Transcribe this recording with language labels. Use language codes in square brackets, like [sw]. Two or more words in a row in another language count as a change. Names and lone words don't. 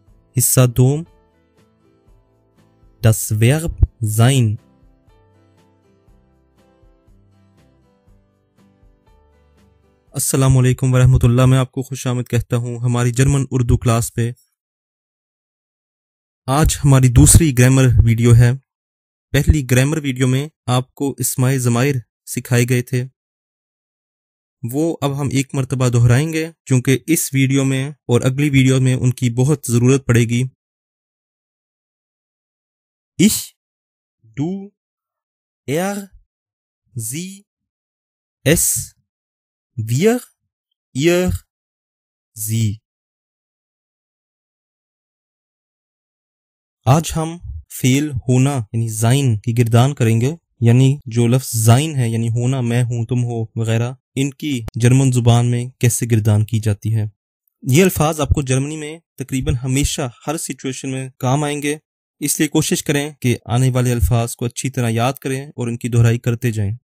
[ur] حصہ دوم [de] das Verb sein. [ur] السلام علیکم ورحمۃ اللہ، میں آپ کو خوش آمد کہتا ہوں ہماری جرمن اردو کلاس پہ۔ آج ہماری دوسری گرامر ویڈیو ہے۔ پہلی گرامر ویڈیو میں آپ کو اسماء ضمائر سکھائے گئے تھے، وہ اب ہم ایک مرتبہ دہرائیں گے چونکہ اس ویڈیو میں اور اگلی ویڈیو میں ان کی بہت ضرورت پڑے گی۔ [de] Ich, du, er, sie, es, wir, ihr, sie۔ [ur] آج ہم فعل ہونا یعنی زائن کی گردان کریں گے، یعنی جو لفظ زائن ہے یعنی ہونا، میں ہوں، تم ہو وغیرہ، ان کی جرمن زبان میں کیسے گردان کی جاتی ہے۔ یہ الفاظ آپ کو جرمنی میں تقریباً ہمیشہ ہر سچویشن میں کام آئیں گے، اس لیے کوشش کریں کہ آنے والے الفاظ کو اچھی طرح یاد کریں اور ان کی دہرائی کرتے جائیں۔